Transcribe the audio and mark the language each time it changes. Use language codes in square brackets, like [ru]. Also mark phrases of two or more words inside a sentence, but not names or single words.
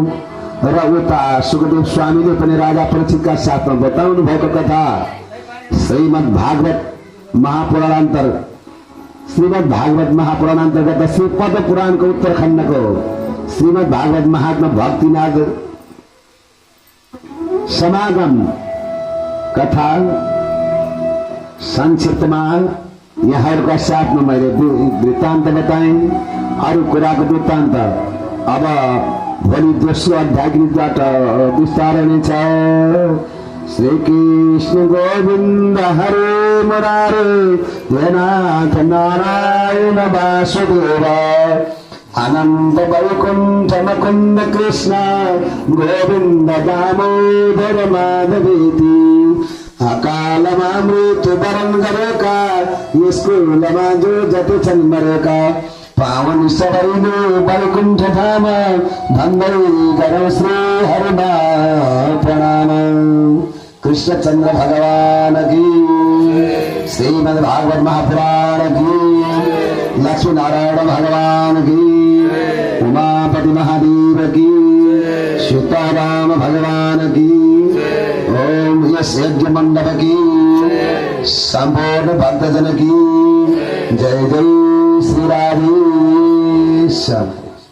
[ne] र उता सुखदेव स्वामीले पनि राजा परीक्षितका साथमा बताउनु भएको कथा श्रीमद् भागवत महापुराणान्तर्गत श्रीपद पुराणको उत्तरखण्डको श्रीमद् भागवत महात्मा भक्तिनाथ समागम कथा संक्षिप्तमा यहाँहरूका साथमा मैले वृत्तान्त बताएँ। अरू कुराको वृत्तान्त अब भोलि दोस्रो अध्यायबाट विस्तार नै छ। [sa] श्री कृष्ण गोविन्द हरे मुरारे हे नाथ नारायण वासुदेव आनन्द वैकुण्ठ मुकुन्द कृष्ण गोविन्द दामोदर माधवेति [ne] अकालमा मृत्यु वरण गरेका स्कुलमा जो जति छन् मरेका पावन सबैले वैकुण्ठ धाम भन्दै गरौँ श्री हरिमा प्रणाम। [hi] कृष्णचन्द्र भगवान की, श्रीमद् भागवत महापुराण की, लक्ष्मी नारायण भगवान की, उमापति महादेव की, सीताराम भगवान की, ओम यश यज्ञ मंडप की, संपूर्ण भक्तजन की जय जय श्री राधेश्याम।